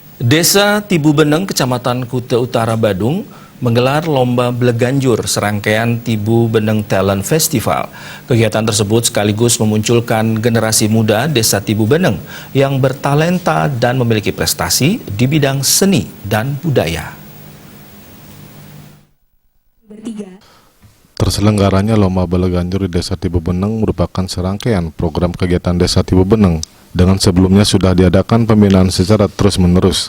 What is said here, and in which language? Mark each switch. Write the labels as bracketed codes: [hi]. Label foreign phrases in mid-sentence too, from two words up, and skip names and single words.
[id] Desa Tibu-Beneng, Kecamatan Kuta Utara, Badung, menggelar Lomba Bleganjur serangkaian Tibu-Beneng Talent Festival. Kegiatan tersebut sekaligus memunculkan generasi muda Desa Tibu-Beneng yang bertalenta dan memiliki prestasi di bidang seni dan budaya. Terselenggaranya Lomba Bleganjur di Desa Tibu-Beneng merupakan serangkaian program kegiatan Desa Tibu-Beneng dengan sebelumnya sudah diadakan pembinaan secara terus-menerus.